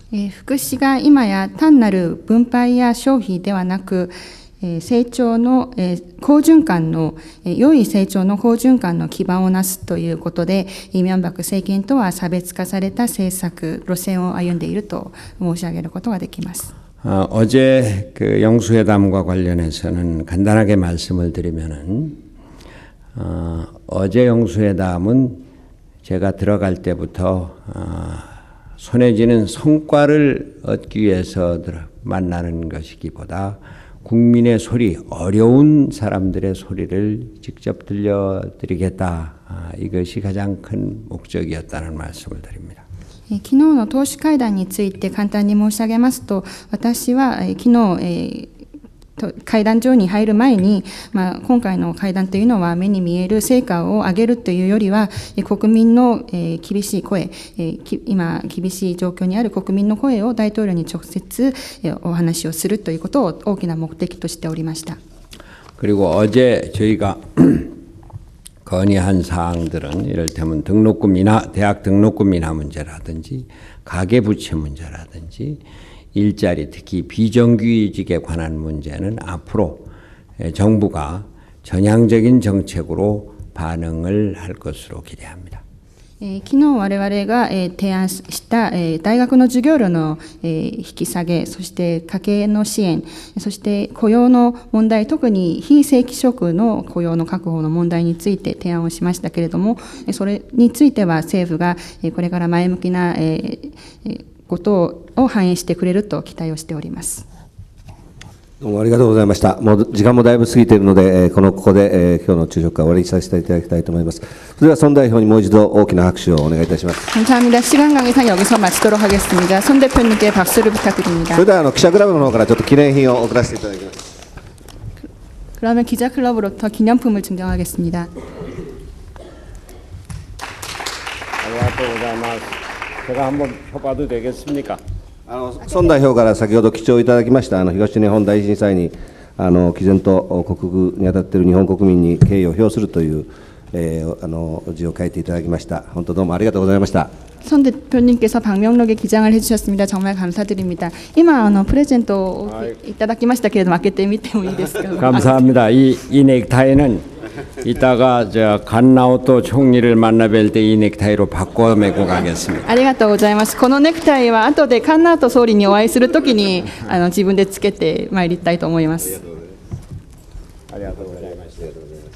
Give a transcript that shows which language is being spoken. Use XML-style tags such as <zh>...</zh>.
<ja>福祉が今や単なる分配や消費ではなく、成長の好循環の良い成長の好循環の基盤をなすということで、イ・ミョンバク政権とは差別化された政策路線を歩んでいると申し上げることができます。</ja> <ko>어제 그 영수회담과 관련해서는 간단하게 말씀을 드리면은 어제 영수회담은 제가 들어갈 때부터 손에 쥐는 성과를 얻기 위해서 만나는 것이기보다 국민의 소리, 어려운 사람들의 소리를 직접 들려드리겠다. 이것이 가장 큰 목적이었다는 말씀을 드립니다.</ko> <ja>昨日の党首会談について簡単に申し上げますと、私は昨日会談場に入る前に、今回の会談というのは目に見える成果を上げるというよりは、国民の厳しい声、今厳しい状況にある国民の声を大統領に直接お話をするということを大きな目的としておりました。</ja> <ko>그리고 어제 저희가 건의한 사항들은 이를테면 등록금이나 대학 등록금이나 문제라든지 가계부채 문제라든지 일자리 특히 비정규직에 관한 문제는 앞으로 정부가 전향적인 정책으로 반응을 할 것으로 기대합니다.</ko> <ja>昨日我々が提案した大学の授業料の引き下げ、そして家計の支援、そして雇用の問題、特に非正規職の雇用の確保の問題について提案をしましたけれども、それについては政府がこれから前向きなことを反映してくれると期待をしております。どうもありがとうございました。もう時間もだいぶ過ぎているので、ここで今日の昼食会終わりにさせていただきたいと思います。それでは孫代表にもう一度大きな拍手をお願いいたします。</ja> <ko>감사합니다. 시간 관계상 여기서 마치도록 하겠습니다. 손 대표님께 박수를 부탁드립니다.</ko> <ja>それでは記者クラブの方からちょっと記念品を送らせていただきます。</ja> <ko>그러면 기자 클럽으로부터 기념품을 증정하겠습니다. 제가 한번 펴봐도 되겠습니까?</ko> <ja>孫代表から先ほど記帳いただきました東日本大震災に毅然と国軍に当たっている日本国民に敬意を表するという字を書いていただきました。本当どうもありがとうございました。</ja> <ko>손 대표님께서 방명록에 기장을 해주셨습니다. 정말 감사드립니다.</ko> <ja>이마 프레젠트いただきましたけれども開けてみてもいいですか?</ja> <ko>감사합니다. 이 넥타이는 이따가 저 간나오토 총리를 만나 뵐 때 이 넥타이로 바꿔 메고 가겠습니다.</ko> <ja>ありがとうございます。このネクタイは後でカンナート総理にお会いするときに自分でつけてまいりたいと思います。ありがとうございました。</ja>